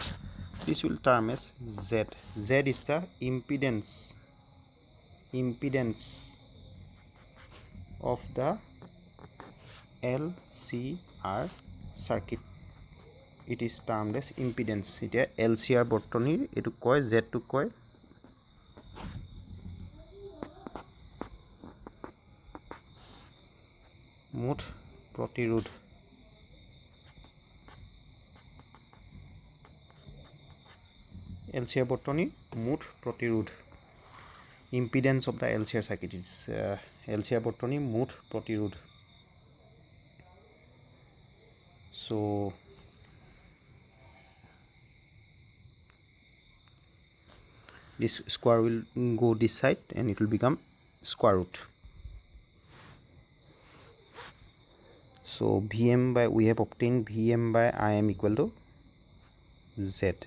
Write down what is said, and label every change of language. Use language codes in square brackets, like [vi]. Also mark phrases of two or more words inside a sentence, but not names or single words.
[en] This will term as z. Z is the impedance of the LCR circuit. It is termed as impedance. It is [as] LCR বৰ্তনীৰ এটো কয় z to কয় মুঠ প্ৰতিৰোধ। LCR বৰ্তনীৰ মুঠ প্ৰতিৰোধ, [en] impedance of the LCR circuit is [as] LCR বৰ্তনীৰ মুঠ প্ৰতিৰোধ। [en] So this square will go this side and it will become square root. So Vm by, we have obtained Vm by Im equal to z.